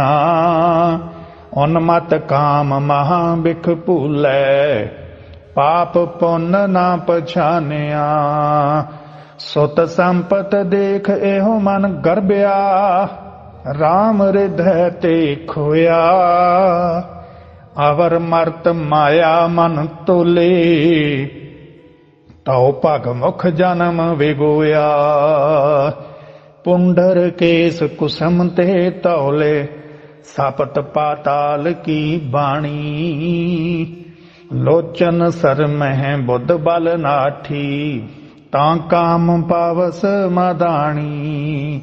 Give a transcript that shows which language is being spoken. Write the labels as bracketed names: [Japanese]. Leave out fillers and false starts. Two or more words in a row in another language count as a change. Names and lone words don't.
[Punjabi] ਉਨਮਤ ਕਾਮ ਮਹਾ ਬਿਖ ਭੂਲੈ, ਪਾਪ ਪੁੰਨ ਨਾ ਪਛਾਨਿਆ। ਸੁਤ ਸੰਪਤ ਦੇਖ ਏਹੋ ਮਨ ਗਰਭਯਾ, ਰਾਮ ਹ੍ਰਿਦੈ ਤੇ ਖੋਯਾ। ਅਵਰ ਮਰਤ ਮਾਇਆ ਮਨ ਤੋਲੇ, ਤਉ ਭਗ ਮੁਖ ਜਨਮ ਵਿਗੋਇਆ। ਪੁੰਡਰ ਕੇਸ ਕੁਸਮ ਤੇ ਤੌਲੇ ਸਪਤ ਪਾਤਾਲ ਕੀ ਬਾਣੀ। ਲੋਚਨ ਸਰ ਮਹਿ ਬੁੱਧ ਬਲ ਨਾਠੀ ਤਾਂ ਕਾਮ ਪਾਵਸ ਮਦਾਣੀ।